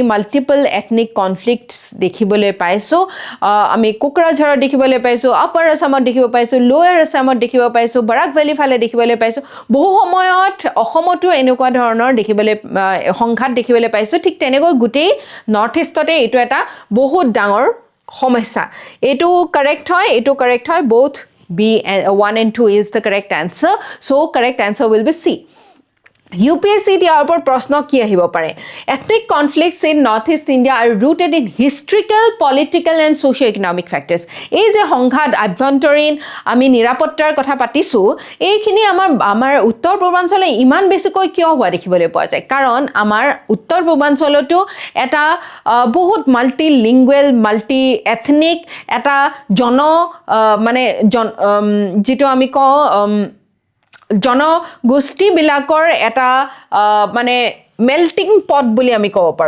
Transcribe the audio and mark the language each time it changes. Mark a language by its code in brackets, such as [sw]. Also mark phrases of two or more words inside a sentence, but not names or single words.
[en] multiple ethnic conflicts [as] দেখিবলৈ পাইছো আমি কোকৰাঝাৰত দেখিবলৈ পাইছো আপাৰ আসামত দেখিব পাইছো লোৱাৰ আসামত দেখিব পাইছো বৰাক ভেলী ফালে দেখিবলৈ পাইছো বহু সময়ত অসমতো এনেকুৱা ধৰণৰ দেখিবলৈ সংঘাত দেখিবলৈ পাইছো ঠিক তেনেকৈ গুটেই নৰ্থ ইষ্টতে এটো এটা বহুত ডাঙৰ সমস্যা এটো কাৰেক্ট হয় [en] both B and 1 and 2 is the correct answer so correct answer will be C [as] UPSC ইয়াৰ ওপৰত প্ৰশ্ন কি আহিব পাৰে [en] ethnic conflicts in northeast India are rooted in historical political and socio-economic factors [as] এই যে সংঘাত আভ্যন্তৰীণ আমি নিৰাপত্তাৰ কথা পাতিছো এইখিনি আমাৰ উত্তৰ পূৰ্বাঞ্চলে ইমান বেছিকৈ কিয় হোৱা দেখিবলৈ পোৱা যায় কাৰণ আমাৰ উত্তৰ পূৰ্বাঞ্চলতো এটা বহুত [en] multilingual multi ethnic [as] এটা মানে যেটো আমি কওঁ জনগোষ্ঠী বিলাকৰ এটা মানে [en] melting pot [as] বুলি আমি ক'ব পাৰো